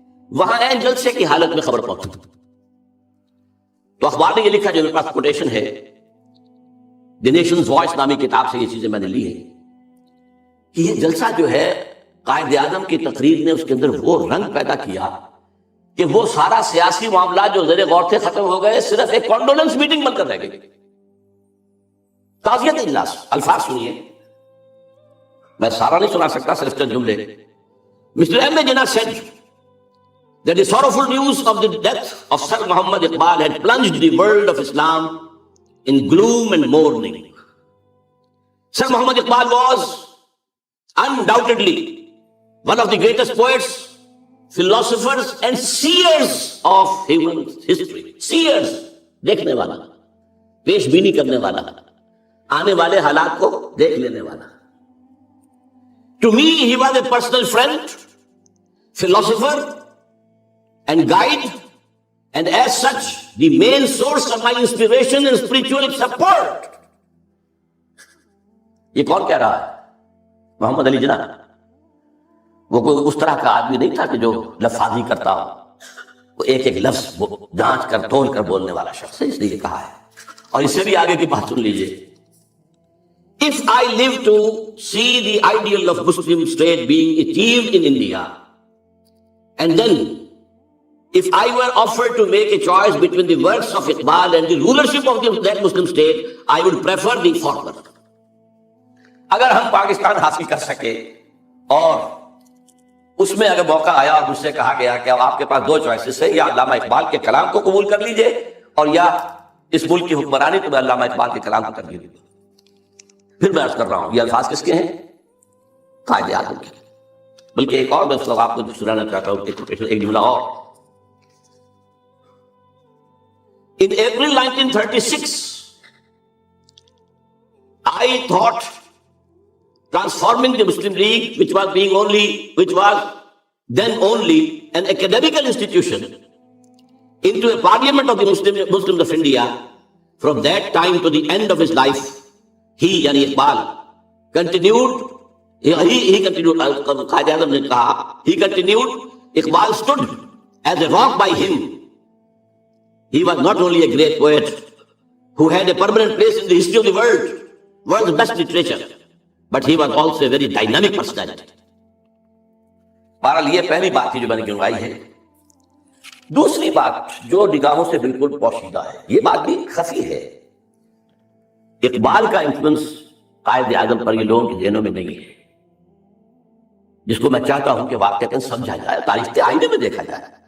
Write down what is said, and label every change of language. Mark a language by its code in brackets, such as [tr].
[ur] وہاں این جلسے کی حالت میں خبر پہنچی تو اخبار نے یہ لکھا جو میرے پاس کوٹیشن ہے، دی نیشنز وائس نامی کتاب سے یہ چیزیں میں نے لی ہیں، کہ یہ جلسہ جو ہے قائد اعظم کی تقریر نے اس کے اندر وہ رنگ پیدا کیا کہ وہ سارا سیاسی معاملات جو زیر غور تھے ختم ہو گئے، صرف ایک کانڈولنس میٹنگ بن کر رہ گئی. تعزیت اجلاس. الفاظ سنیے، میں سارا نہیں سنا سکتا، صرف چند جملے. [en] Mr. M. Jinnah said that the sorrowful news of the death of Sir Muhammad Iqbal had plunged the world of Islam in gloom and mourning. Sir Muhammad Iqbal was undoubtedly one of the greatest poets, philosophers and seers of human history. [ur] Seers, دیکھنے والا, پیش بینی کرنے والا, آنے والے حالات کو دیکھ لینے والا. [en] To me, he was a personal friend, philosopher and guide, and as such, the main source of my inspiration and spiritual support. [ur] یہ کون کہہ رہا ہے؟ محمد علی جناح. وہ کوئی اس طرح کا آدمی نہیں تھا کہ جو لفاظی کرتا ہو. وہ ایک ایک لفظ جانچ کر تول کر بولنے والا شخص ہے, اس لیے کہا ہے. اور اس سے بھی آگے کی بات سن لیجئے. [en] If I live to see the ideal of Muslim state being achieved in India, and then if I were offered to make a choice between the works of Iqbal and the rulership of that Muslim state, I would prefer the former. [ur] اگر ہم پاکستان حاصل کر سکے اور اس میں اگر موقع آیا اور مجھ سے کہا گیا کہ اب آپ کے پاس دو چوائسز ہے, یا علامہ اقبال کے کلام کو قبول کر لیجئے اور یا اس ملک کی حکمرانی, تو میں علامہ اقبال کے کلام کو ترجیح دوں گا. پھر میں عرض کر رہا ہوں یہ الفاظ کس کے ہیں؟ قائد اعظم کے. بلکہ ایک اور میں اس وقت آپ کو سنانا چاہتا ہوں ایک جملہ اور. [en] In April 1936 I thought transforming the Muslim League, which was then only an academical institution, into a parliament of the Muslims of India. From that time to the end of his life, he, yani Iqbal, continued, [ur] Qaid A'zam ne kaha, [en] he continued, Iqbal stood as a rock by him. He was not only a great poet who had a permanent place in the history of the world's best literature, but he was also a very dynamic personality. [ur] بہرحال یہ پہلی بات تھی جو میں نے گنوائی ہے. دوسری بات جو نگاہوں سے بالکل پوشیدہ ہے, یہ بات بھی خفی ہے. اقبال کا انفلوئنس قائد اعظم پر یہ لوگوں کے ذہنوں میں نہیں ہے, جس کو میں چاہتا ہوں کہ واقعتاً سمجھا جائے, تاریخ کے آئینے میں دیکھا جائے.